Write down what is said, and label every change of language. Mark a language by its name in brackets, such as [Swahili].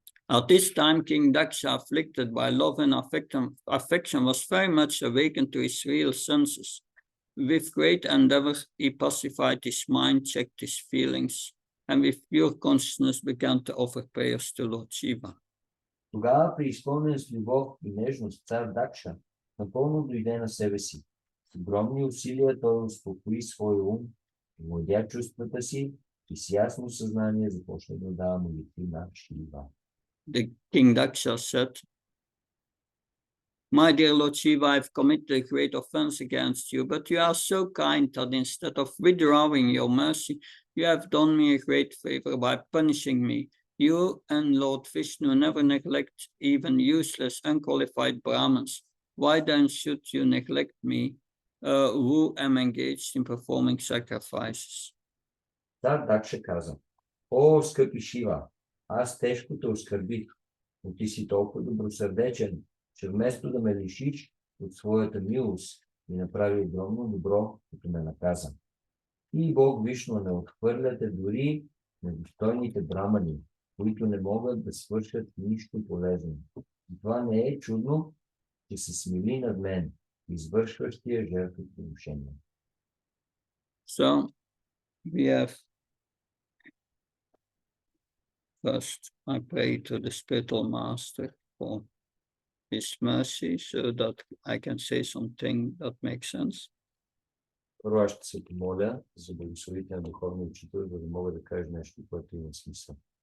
[English] At this time, King Daksha, afflicted by love and affection, was very much awakened to his real senses. With great endeavor, he pacified his mind, checked his feelings, and with pure consciousness began to offer prayers to Lord Shiva. [Bulgarian] Тогава, преизпълнен с любов и нежност, цар Дакша напълно дойде на себе си. С огромни усилия той успокои своя ум, овладя чувствата си и с ясно съзнание започна да дава молитви на Шива. [English] The King Daksha said, "My dear Lord Shiva, I have committed a great offense against you, but you are so kind that instead of withdrawing your mercy, you have done me a great favor by punishing me. You and Lord Vishnu never neglect even useless, unqualified Brahmins. Why then should you neglect me, who am engaged in performing sacrifices?" [Bulgarian] Цар Дакша каза: "О, скъпи Шива, аз тежко те оскърбих, но ти си толкова добросърдечен, че вместо да ме лишиш от своята милост, ми направи огромно добро, като ме наказа. И Бог Вишну не отхвърляте дори недостойните брамани, които не могат да свършат нищо полезно. И това не е чудно, че се смили над мен, извършващия жертвоприношение." [English] So we have first, I pray to the spiritual master for his mercy so that I can say something that makes sense. [Bulgarian] Първо аз ще се помоля за благословите на духовния учител, за да мога да кажа нещо, което има смисъл.